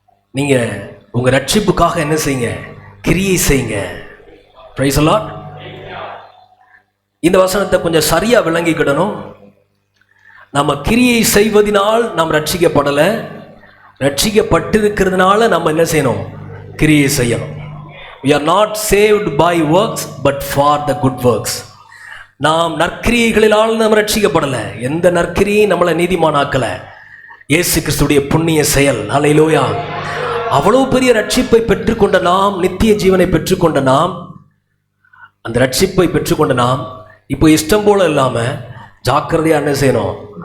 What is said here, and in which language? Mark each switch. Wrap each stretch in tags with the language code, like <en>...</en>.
<ta>நீங்க உங்க ரட்சிப்புக்காக என்ன செய்யுங்க? கிரியை செய்யுங்க.</ta> <en>Praise the Lord.</en> <ta>இந்த வசனத்தை கொஞ்சம் சரியா விளங்கிக்கிடணும். நம்ம கிரியை செய்வதனால் நாம் ரட்சிக்கப்படல, ரட்சிக்கப்பட்டிருக்கிறதுனால நம்ம என்ன செய்யணும்? கிரியை செய்யணும்.</ta> <en>We are not saved by works but for the good works.</en> <ta>நாம் நற்கிரியைகளினால் நாம் ரட்சிக்கப்படல. எந்த நற்கிரியும் நம்மளை நீதிமானாக்கல. இயேசு கிறிஸ்துடைய புண்ணிய செயல். ஹல்லேலூயா. அவ்வளவு பெரிய ரட்சிப்பை பெற்றுக்கொண்ட நாம், நித்திய ஜீவனை பெற்றுக்கொண்ட நாம், அந்த ரட்சிப்பை பெற்றுக்கொண்ட நாம் இப்போ இஷ்டம் போல இல்லாம ஜாக்கிரதையா என்ன செய்யணும்?</ta>